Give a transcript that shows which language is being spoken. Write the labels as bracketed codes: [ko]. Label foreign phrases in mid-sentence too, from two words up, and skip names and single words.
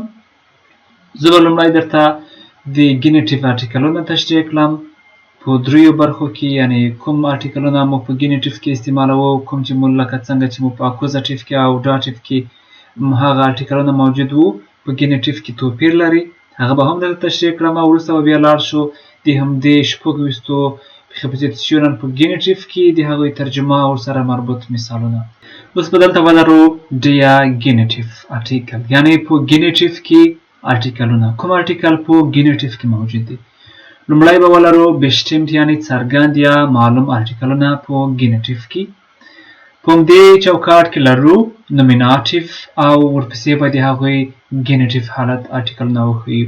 [ps] زه به لومړی درته د ګېنیټب ارټیکلونه تشریح کړم په دریو برخو کې، یعنی کوم ارټیکلونه مو په ګېنیټب کې استعمالوو، کوم چې مو لکه څنګه چې مو په اکوزاټیب کې او ډاټیب کې هغه ارټیکلونه موجود وو په ګېنیټب کې توپیر لري، هغه به هم درته تشریح کړم او وروسته به بیا لاړ شو د همدې 26 پریپوزیشنونه په ګېنیټب کې د هغوی ترجمه او سره مربوط مثالونه. اوس به دلته ولرو [de] der Genitiv artikel [ps] یعنی په ګېنیټب کې ارټیکلونه. کوم ارټیکل په ګېنیټب کې موجود دي؟ لومړی به ولرو bestimmt یعنی څرګند یا معلوم ارټیکلونه په ګېنیټب کې. په همدې چوکاټ کې لرو نومیناتیو او ورپسې به د هغوی ګېنیټب حالت ارټیکلونه وښیو.